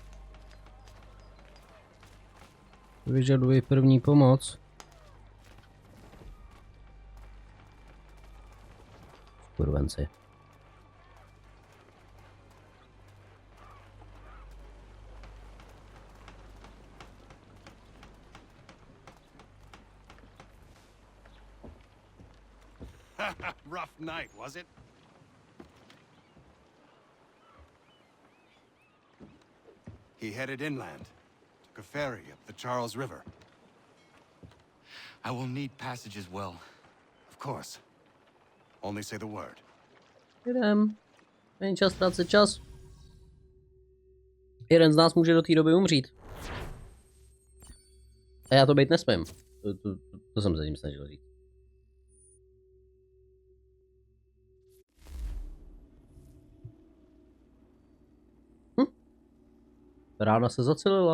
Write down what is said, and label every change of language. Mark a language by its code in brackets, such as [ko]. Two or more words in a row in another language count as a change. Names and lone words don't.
[cs] Vyžaduji první pomoc. Kurvenci. [en] Rough night, was it? He headed inland, took a ferry up the Charles River. I will need passage as well. Of course. Only say the word. [cs] Jdem. Není čas ztrácet čas. Jeden z nás může do té doby umřít. A já to být nesmím. To jsem se tím snažil říct. Rána se zacelila.